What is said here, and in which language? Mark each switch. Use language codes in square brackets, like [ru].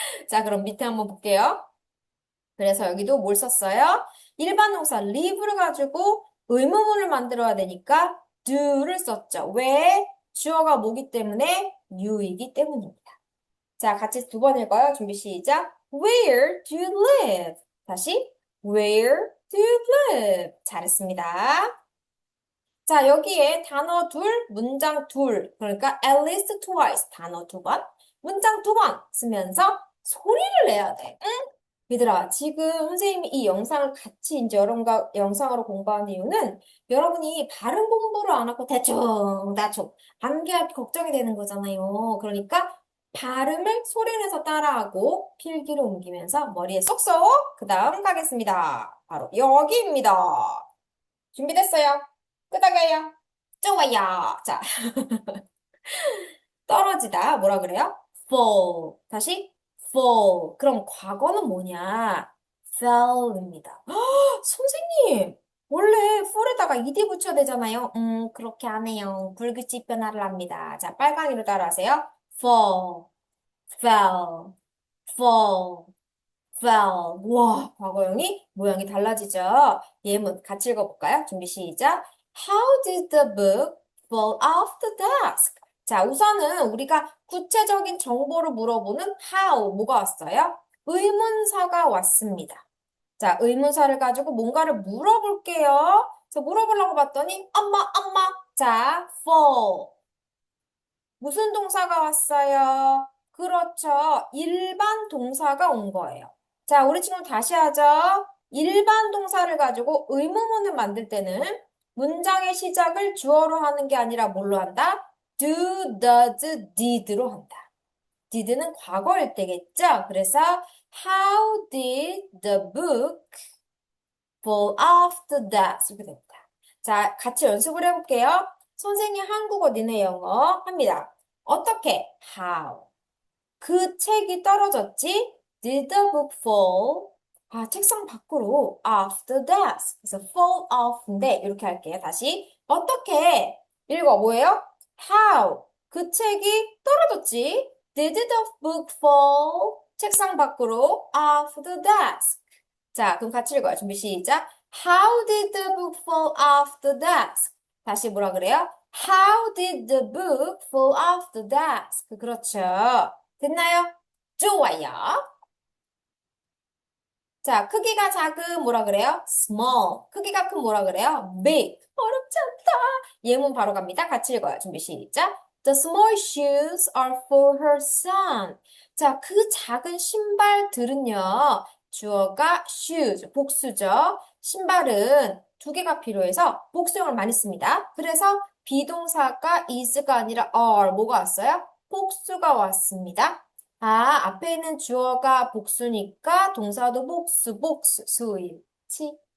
[ko] 자, 그럼 밑에 한번 볼게요. 그래서 여기도 뭘 썼어요? 일반 동사 live를 가지고 의문문을 만들어야 되니까 do를 썼죠. 왜? 주어가 뭐기 때문에? you이기 때문입니다. 자, 같이 두 번 읽어요. 준비 시작. [en] Where do you live? 다시 Where do you live? [ko] 잘했습니다. 자, 여기에 단어 둘, 문장 둘, 그러니까 [en] at least twice, [ko] 단어 두 번, 문장 두 번 쓰면서 소리를 내야 돼. 응? 얘들아, 지금 선생님이 이 영상을 같이 이제 여러분과 영상으로 공부하는 이유는 여러분이 발음 공부를 안 하고 대충 암기할 걱정이 되는 거잖아요. 그러니까 발음을 소리내서 따라하고 필기로 옮기면서 머리에 쏙쏙 그 다음 가겠습니다. 바로 여기입니다. 준비됐어요? 끄덕여요. 좋아요. 자, 떨어지다. 뭐라 그래요? fall. 다시 fall. 그럼 과거는 뭐냐? fell입니다. 선생님, 원래 fall에다가 ed 붙여야 되잖아요. 그렇게 안 해요. 불규칙 변화를 합니다. 자, 빨강이로 따라하세요. [en] fall, fell, fall, fell. [ko] 와, 과거형이 모양이 달라지죠? 예문 같이 읽어볼까요? 준비 시작. [en] How did the book fall off the desk? [ko] 자, 우선은 우리가 구체적인 정보를 물어보는 how, 뭐가 왔어요? 의문사가 왔습니다. 자, 의문사를 가지고 뭔가를 물어볼게요. 그래서 물어보려고 봤더니 엄마. 자, fall. 무슨 동사가 왔어요? 그렇죠. 일반 동사가 온 거예요. 자, 우리 지금 다시 하죠. 일반 동사를 가지고 의문문을 만들 때는 문장의 시작을 주어로 하는 게 아니라 뭘로 한다? do, does, did로 한다. did는 과거일 때겠죠? [en] 그래서 how did the book fall off the desk? [ko] 이렇게 됩니다. 자, 같이 연습을 해볼게요. 선생님 한국어, 니네 영어 합니다. 어떻게? How? 그 책이 떨어졌지? [en] Did the book fall? [ko] 아, 책상 밖으로 [en] off the desk. [ko] 그래서 fall off인데 이렇게 할게요. 다시. 어떻게? 읽어. 뭐예요? How? 그 책이 떨어졌지? [en] Did the book fall? [ko] 책상 밖으로 [en] off the desk. [ko] 자, 그럼 같이 읽어요. 준비 시작. [en] How did the book fall off the desk? [ko] 다시 뭐라 그래요? [en] How did the book fall off the desk? [ko] 그렇죠. 됐나요? 좋아요. 자, 크기가 작은 뭐라 그래요? small. 크기가 큰 뭐라 그래요? big. 어렵지 않다. 예문 바로 갑니다. 같이 읽어요. 준비 시작. [en] The small shoes are for her son. [ko] 자, 그 작은 신발들은요. 주어가 shoes, 복수죠. 신발은 두 개가 필요해서 복수형을 많이 씁니다. 그래서 비동사가 is가 아니라 are, 뭐가 왔어요? 복수가 왔습니다. 아, 앞에 있는 주어가 복수니까 동사도 복수, 수일치.